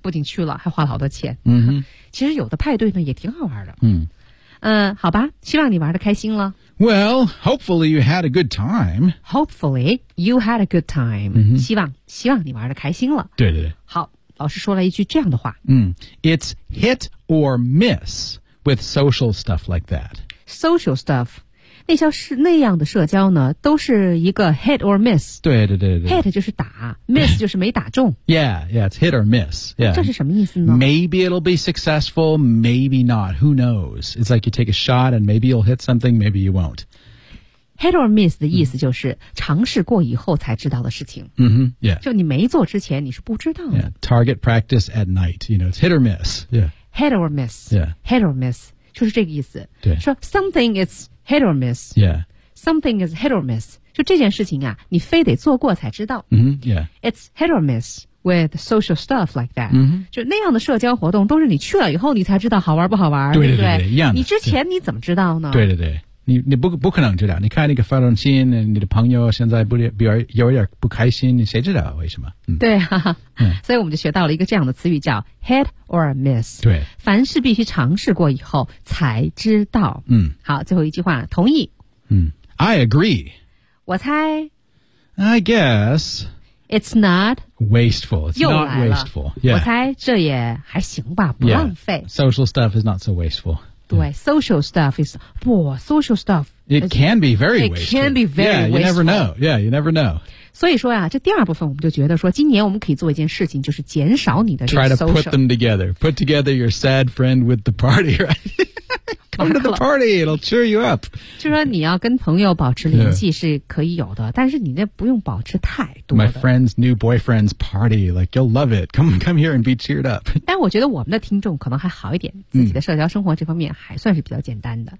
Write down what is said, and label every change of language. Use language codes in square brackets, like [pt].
[zh] 不仅去了还花了好多钱、 mm-hmm. 其实有的派对呢也挺好玩的、 mm. 好吧希望你玩得开心了 [en] Well, hopefully you had a good time Hopefully you had a good time、 mm-hmm. [zh] 希望你玩得开心了对对对好老师说了一句这样的话、 mm. [en] It's hit or miss with social stuff like that Social stuff [zh] 那样的社交呢都是一个 hit or miss 对对对对 Hit 就是打 Miss 就是没打中 [en] Yeah, yeah, it's hit or miss、yeah. [zh] 这是什么意思呢 [en] Maybe it'll be successful Maybe not Who knows It's like you take a shot And maybe you'll hit something Maybe you won't [zh] Hit or miss 的意思就是尝试过以后才知道的事情。嗯哼 ，Yeah。就你没做之前，你是不知道的。 [en] Yeah, target practice at night, you know, it's hit or miss. Yeah. Hit or miss. Yeah. [zh] Hit or miss 就是这个意思。对。 [en] 说 something is hit or miss. Yeah. Something is hit or miss. [zh] 就这件事情啊，你非得做过才知道。嗯哼 ，Yeah. [en] It's hit or miss with social stuff like that. 嗯哼。 [zh] 就那样的社交活动都是你去了以后你才知道好玩不好玩，对对 对, 对, 对, 对, 对，一样的。你之前你怎么知道呢？对对对。你不可能知道，你看那个发短信，你的朋友现在有点不开心，你谁知道为什么？嗯、对、啊嗯，所以我们就学到了一个这样的词语叫 hit or miss。对，凡事必须尝试过以后才知道。嗯，好，最后一句话，同意。 [en] 嗯 ，I agree。 [zh] 我猜。 [en] I guess it's not wasteful. It's not wasteful.、Yeah. [zh] 我猜这也还行吧，不浪费。 [en] Yeah. Social stuff is not so wasteful. 对 ，social stuff is 不 ，social stuff it can be very wasteful. It can be very wasteful. Yeah, you never know. Yeah, you never know. [zh] 所以说呀、啊，这第二部分我们就觉得说，今年我们可以做一件事情，就是减少你的 social. [en] Try to put them together. Put together your sad friend with the party, right? Come to the party. It'll cheer you up. [zh] 就说你要跟朋友保持联系是可以有的，但是你那不用保持太多的。 [en] My friend's new boyfriend's party. Like you'll love it. Come here and be cheered up. [zh] 但我觉得我们的听众可能还好一点，自己的社交生活这方面还算是比较简单的。